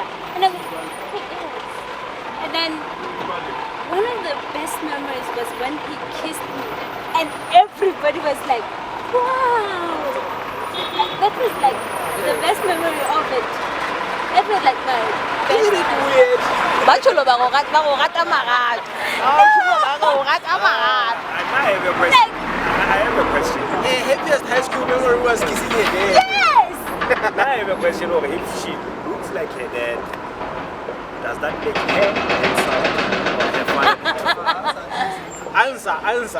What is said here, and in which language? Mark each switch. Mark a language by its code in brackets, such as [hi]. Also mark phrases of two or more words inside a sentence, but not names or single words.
[en] And I was like, he is. And then one of the best memories was when he kissed me. And everybody was like, wow. That was like the best memory of it. I feel like my Isn't it weird? [tn] Bacholo ba go rata marato. Ba go rata marato. [en] I have a question. I have a question. The happiest high school memory was kissing her dad. yes. I have a question. Or if she looks like her dad, does that make her handsome or her father? Answer.